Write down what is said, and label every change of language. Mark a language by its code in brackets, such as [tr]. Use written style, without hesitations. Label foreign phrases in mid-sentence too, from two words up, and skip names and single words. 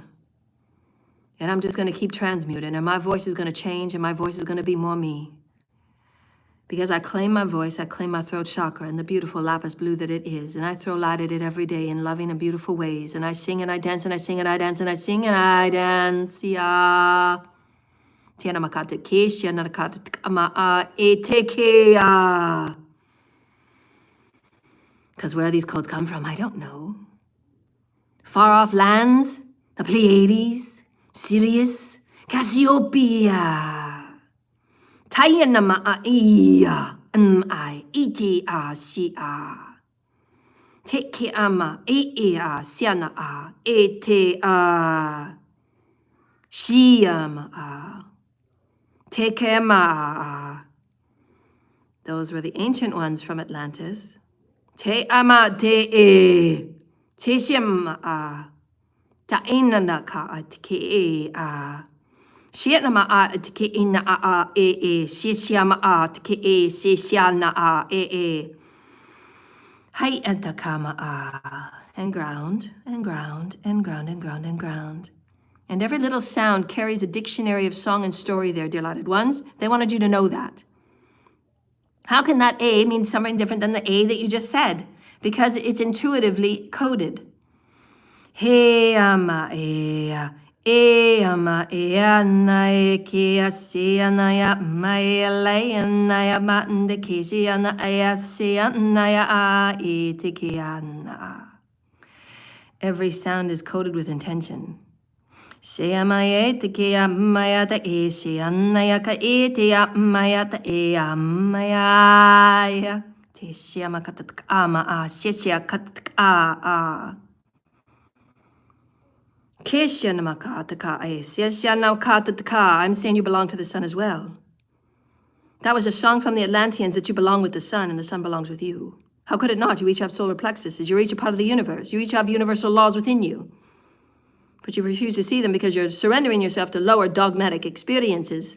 [en] And I'm just going to keep transmuting, and my voice is going to change, and my voice is going to be more me. Because I claim my voice, I claim my throat chakra and the beautiful lapis blue that it is. And I throw light at it every day in loving and beautiful ways. And I sing and I dance and I sing and I dance and I sing and I dance. Ya. Tiana makata kesha nakata tkama etekea. Because where these codes come from, I don't know. Far off lands, the Pleiades, Sirius, Cassiopeia. Tayana ma iya I iti a si a teke ama e a siana a e te a shiama a teke ma a. Those were the ancient ones from Atlantis. Te ama te e te shima a ta inana ka a te e a. Shiana a te ina a e shishama a te e shishana a e hai entakama a and ground and ground and ground and ground and ground. And every little sound carries a dictionary of song and story there, dear lighted ones. They wanted you to know that. How can that A mean something different than the A that you just said? Because it's intuitively coded. He ama e e ama e ana e ke se ana ya mai lai ana ya mande ke se ana ya se ana ya a e te ke ana. Every sound is coded with intention. Se ama e te ke ama ya ta e se ana ya ka e te ama ya ta e ama ya te se ama ka ta ama a se se ka ta a. I'm saying you belong to the sun as well. That was a song from the Atlanteans that you belong with the sun and the sun belongs with you. How could it not? You each have solar plexuses. You're each a part of the universe. You each have universal laws within you. But you refuse to see them because you're surrendering yourself to lower dogmatic experiences.